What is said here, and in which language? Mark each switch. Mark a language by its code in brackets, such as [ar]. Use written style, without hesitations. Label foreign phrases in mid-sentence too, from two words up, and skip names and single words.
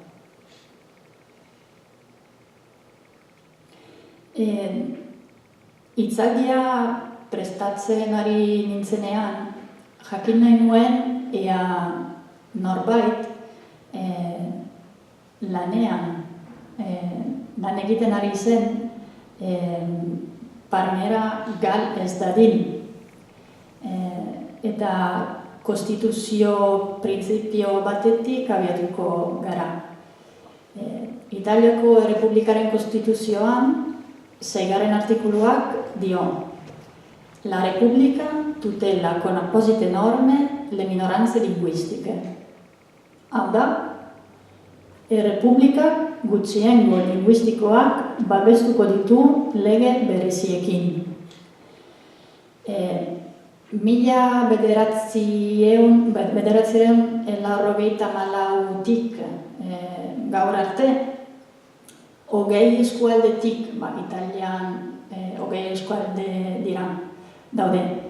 [eu] Hitzaldia prestatzen ari nintzenean, jakin nahi nuen ea norbait lan egiten ari zen Parmera gal ez dadin. Eta konstituzio printzipio batetik abiatuko gara. Italiako Errepublikaren konstituzioan 6. artikuluak dio: [it] La Repubblica tutela con apposite norme le minoranze linguistiche. [eu] Hau da, Errepublikak gutxiengo linguistikoak babestuko ditu lege bereziekin. 1994tik gaur arte, 20 eskualdetik, Italian 20 eskualde dira, daude.